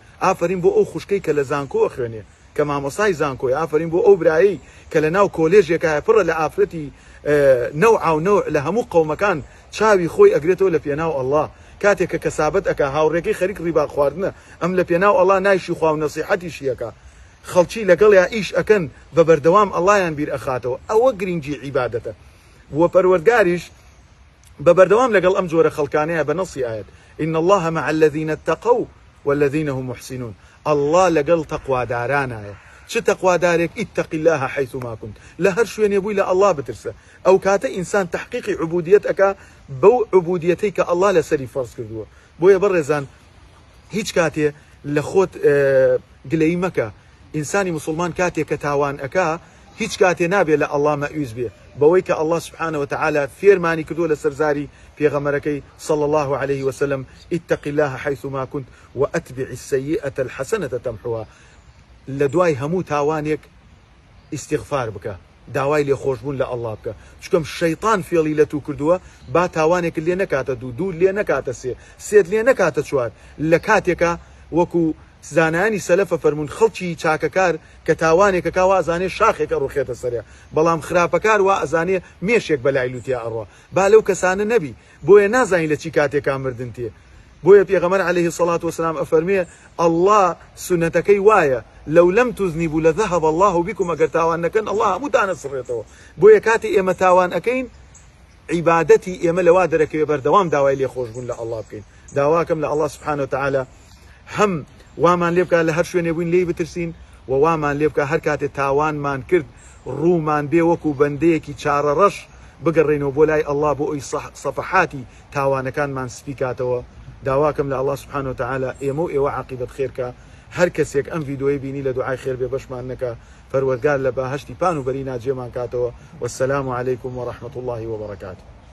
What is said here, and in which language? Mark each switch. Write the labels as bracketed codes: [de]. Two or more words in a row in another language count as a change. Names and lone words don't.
[ckb] ئافرین بۆ ئەو خوشکەی کە لە زانکۆ خوێنێ کە مامۆستای زانکۆی، ئافرین بۆ ئەو برایی کە لە ناو کۆلێژێکە پڕە لە ئافرەتی نەوع و نەوع لە هەموو قەومەکان چاوی خۆی ئەگرێتەوە لە پێناو ئەڵڵا، کاتێک کە کەسابەت ئەکا هاوڕێکەی خەریک ڕیبا خواردنە ئەم لە پێناو ئەڵڵا نایشی خوا و نەسیحەتیشی ئەکا، خەڵکی لەگەڵ یا ئیش ئەکەن بە بەردەوام ئەڵڵایان بیر ئەخاتەوە. ئەوە گرنگی عیبادەتە. وە پەروەردگاریش بە بەردەوام لەگەڵ ئەم جۆرە خەڵکانەیە بە نەسی ئاەت [ar] إن الله مع الذين اتقوا والذين هم محسنون. [ckb] ئەڵڵا لەگەڵ تەقوادارانایە. چ تەقوادارێک [ar] اتقی الله حيثما كنت، [ckb] لە هەر شوێنێ بووی لە ئەڵڵا بترسە. ئەو کاتە ئینسان تحقیقی عبودیەت ئەکا بەو عبودیەتەی کە ئەڵڵا لەسەری فەرز کردووە. بۆیە بەڕێزان هیچ کاتێ لە خۆت گلەی مەکە. ئینسانی مسلمان کاتێک کە تاوان ئەکا هیچ کاتێ نابێت لە ئەڵڵا مەعیوز بێ، بەوەی کە ئەڵڵا [ar] سبحانه وتعالى [ckb] فێرمانی کردووە لە سەرزاری پێغەمبەرەکەی [ar] صلى الله عليه وسلم اتق الله حيثما كنت وأتبع السيئة الحسنة تمحوها. [ckb] لە دوای هەموو تاوانێک ئیستیغفار بکە، داوای لێخۆشبوون لە ئەڵڵا بکە، چکەم شەیطان فێڵی لە تو کردووە با تاوانێک لێ نەکاتە دوو لێ نەکاتە سێت لێ نەکاتە چوار. لە کاتێکە وەکو زانانی سەلەفە فەرمون خەڵکی چاکەکار کە تاوانێکەکە وا ئەزانێ شاخێکە ڕوخێتە سەریا، بەڵام خراپەکار وا ئەزانێ مێشێک بەلای لوتیا ئەڕوا. با لەو کەسانە نەبی، بۆیە نازانی لە چی کاتێکا مردن تێ. بۆیە پێغەمبەر [ar] عليه الصلاة والسلام [ckb] ئەفەرمێ ئەڵڵا سونەتەکەی وایە [ar] لو لم تذنبوا لذهب الله بكم. [ckb] ئەگەر تاوان نەکەن ئەڵڵا هەمووتانە سڕێتەوە. بۆیە کاتی ئێمە تاوان ئەەکەین عیبادەتی ئێمە لەوا دەرەکەوێ بەردەوام داوای لێخۆشبوون لە ئەڵڵا بکەین. داواکەم لە ئەڵڵا [ar] سبحانه وتعالى [ckb] هەم وامان لێ بکات لە هەر شوێنێ بووین لێی بترسین و وامان لێ بکات هەر کاتێ تاوانمان کرد ڕوومان بێ وەکو بەندەیەکی چارە ڕەش بگەڕێنەوە بۆ لای ئەڵڵا بۆ ئەوی سەفەحاتی تاوانەکانمان سپیکاتەوە. داواکەم لە ئەڵڵا [ar] سبحانه وتعالى [ckb] ئێمە و ئێوە عاقبەت خێرکە. هەر کەسێک ئەم ڤیدیۆی بینی لە دوعای خێر بێ بەشمان نەکە، پەروەردگار لە بەهەشتی پان و بەری ناجێمان کاتەوە. [ar] والسلام عليكم ورحمة الله وبركاته.